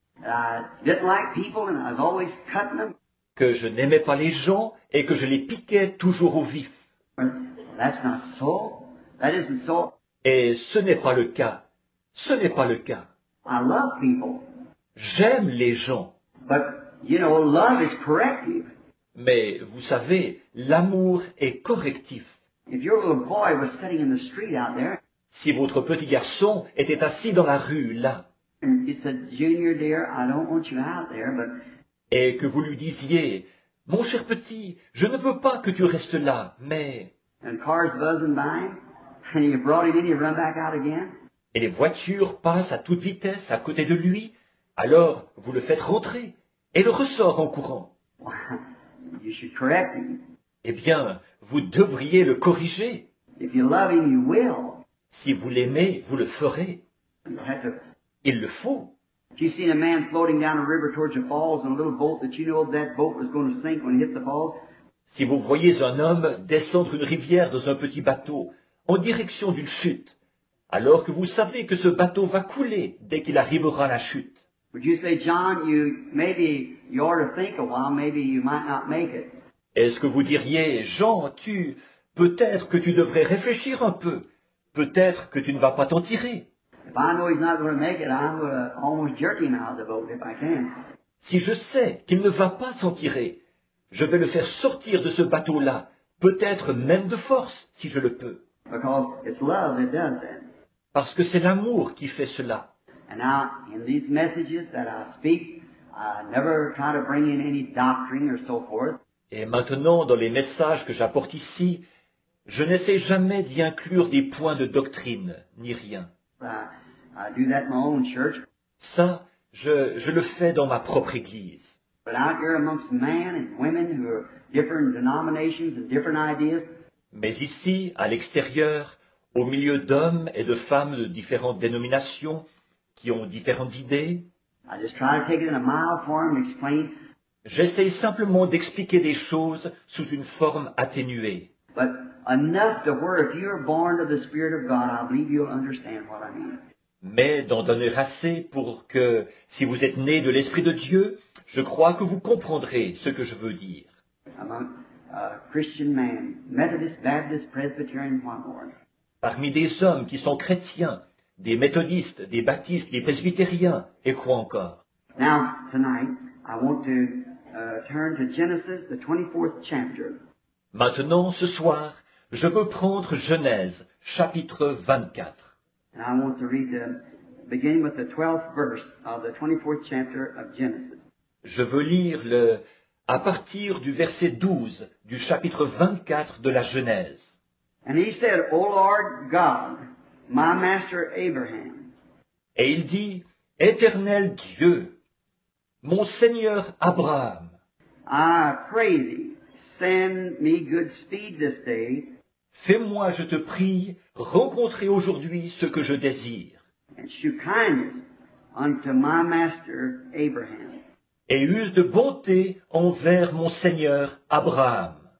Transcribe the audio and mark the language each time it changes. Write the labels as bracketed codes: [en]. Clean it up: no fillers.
[en] I didn't like people and I was always cutting them. [fr] que je n'aimais pas les gens et que je les piquais toujours au vif. [en] That's not so. That isn't so. [fr] Et ce n'est pas le cas. Ce n'est pas le cas. [en] I love people. [fr] J'aime les gens. [en] But, you know, love is corrective. [fr] Mais vous savez, l'amour est correctif. [en] If your little boy was sitting in the street out there, [fr] Si votre petit garçon était assis dans la rue, là, [en] and you said, Junior dear, I don't want you out there, but [fr] et que vous lui disiez, « Mon cher petit, je ne veux pas que tu restes là, mais... [en] and cars buzzing by him, and you brought him in, you run back out again. » [fr] Et les voitures passent à toute vitesse à côté de lui, alors vous le faites rentrer, et le ressort en courant. [en] Why, you should correct him. [fr] Eh bien, vous devriez le corriger. [en] If you love him, you will. [fr] Si vous l'aimez, vous le ferez. [en] You have to. [fr] Il le faut. [en] If you seen a man floating down a river towards the falls in a little boat that you know that boat was going to sink when it hit the falls, [fr] Si vous voyez un homme descendre une rivière dans un petit bateau, en direction d'une chute, alors que vous savez que ce bateau va couler dès qu'il arrivera à la chute, [en] would you say, John, maybe you ought to think a while, maybe you might not make it? [fr] est-ce que vous diriez, Jean, peut-être que tu devrais réfléchir un peu, peut-être que tu ne vas pas t'en tirer. [en] If I know he's not going to make it, I'm going to almost jerk him out of the boat if I can. [fr] Si je sais qu'il ne va pas s'en tirer, je vais le faire sortir de ce bateau-là, peut-être même de force, si je le peux. [en] Because it's love that does that. [fr] Parce que c'est l'amour qui fait cela. [en] And now, in these messages that I speak, I never try to bring in any doctrine or so forth. [fr] Et maintenant, dans les messages que j'apporte ici, je n'essaie jamais d'y inclure des points de doctrine, ni rien. [en] I do that in my own church. [fr] Ça, je le fais dans ma propre Église. [en] But out here amongst men and women who are different denominations and different ideas, [fr] Mais ici, à l'extérieur, au milieu d'hommes et de femmes de différentes dénominations, qui ont différentes idées, [en] I just try to take it in a mild form and explain. [fr] j'essaie simplement d'expliquer des choses sous une forme atténuée. [en] But enough to where if you're born of the Spirit of God, I believe you'll understand what I mean. [fr] Mais d'en donner assez pour que, si vous êtes né de l'Esprit de Dieu, je crois que vous comprendrez ce que je veux dire. [en] Among Christian men, Methodist, Baptist, Presbyterian, what more? [fr] Parmi des hommes qui sont chrétiens, des méthodistes, des baptistes, des presbytériens, et quoi encore. [en] Now, tonight, I want to turn to Genesis, the 24th chapter. [fr] Maintenant, ce soir, je veux prendre Genèse, chapitre 24. [en] And I want to read beginning with the 12th verse of the 24th chapter of Genesis. [fr] Je veux lire à partir du verset 12 du chapitre 24 de la Genèse. [en] And he said, O Lord God, my master Abraham, [fr] Et il dit, Éternel Dieu, mon Seigneur Abraham, [en] I pray thee, send me good speed this day, [fr] fais-moi, je te prie, rencontrer aujourd'hui ce que je désire, [en] and shew kindness unto my master Abraham. [fr] et use de bonté envers mon Seigneur Abraham.